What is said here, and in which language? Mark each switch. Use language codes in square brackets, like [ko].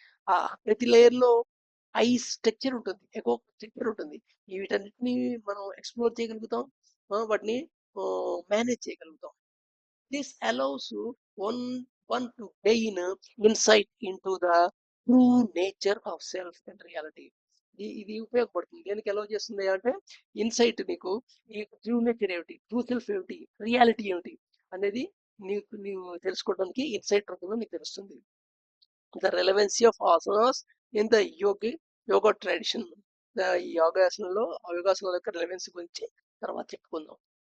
[te] ఆ ప్రతి లేయర్ లో ఐ స్ట్రక్చర్ ఉంటుంది, ఎకో స్ట్రక్చర్ ఉంటుంది. వీటన్నిటిని మనం ఎక్స్ప్లోర్ చేయగలుగుతాం, వాటిని మేనేజ్ చేయగలుగుతాం. [en] This allows one to gain insight into the true nature of self and reality. [te] ఇది ఉపయోగపడుతుంది. దేనికి అలౌ చేస్తుంది అంటే ఇన్సైట్, నీకు ఈ ట్రూ నేచర్ ఏమిటి, ట్రూ సెల్ఫ్ ఏమిటి, రియాలిటీ ఏమిటి అనేది నీవు తెలుసుకోవడానికి ఇన్సైట్ రూపంలో నీకు తెలుస్తుంది. [en] The relevance of asanas in the yoga tradition. [te] ఈ యోగాసనాల యొక్క రెలవెన్సీ గురించి తర్వాత చెప్పుకుందాం.